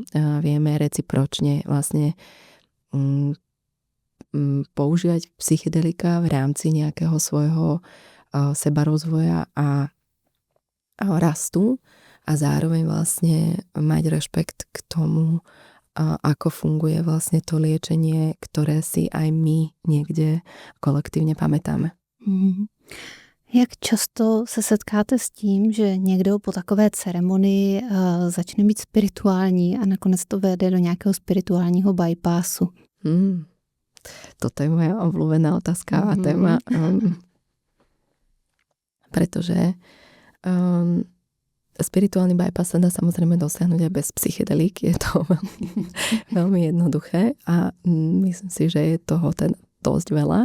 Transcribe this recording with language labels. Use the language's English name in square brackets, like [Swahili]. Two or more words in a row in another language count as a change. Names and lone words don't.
[Slovak] Vieme recipročne vlastne používať psychedelika v rámci nejakého svojho sebarozvoja a rastu a zároveň vlastne mať rešpekt k tomu, ako funguje vlastne to liečenie, ktoré si aj my niekde kolektívne pamätáme. [Czech] Jak často se setkáte s tím, že někdo po takové ceremonii začne být spirituální a nakonec to vede do nějakého spirituálního bypassu? [Slovak] Toto je moja obľúbená otázka a téma. Pretože spirituálny bypass sa dá samozrejme dosiahnuť aj bez psychedelík. Je to veľmi jednoduché a myslím si, že je toho dosť veľa.